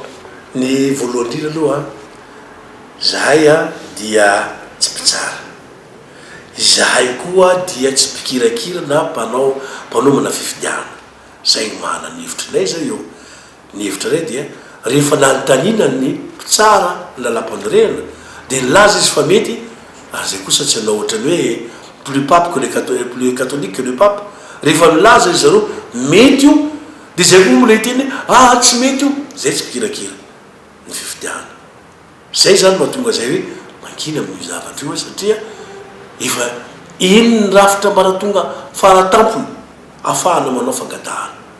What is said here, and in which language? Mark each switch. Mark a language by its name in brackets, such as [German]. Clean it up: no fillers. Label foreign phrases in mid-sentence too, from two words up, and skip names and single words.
[Malagasy] ny voalohany indrindra aloha zahay dia tsy mpitsara zahay koa dia tsy mpikirakira na mpanomana fifidiana zay mana ny hevitrinay zay eo ny hevitra ray dia rehefa nanontaniana ny mpitsara lalam-panorena dia nilaza izy fa mety ary zay kosa tsy anao ohatrany hoe [French] plus pape que plus catholique que le pape [Malagasy] rehefa nilaza izy zareo mety io dia zay koa mbola hiteny tsy mety io zay tsy mpikirakira ny fifidiana zay zany mahatonga zay hoe mankina amin'io zavatra io satria efa iny ny rafitra maratonga faratampony ahafahana manao fangatahana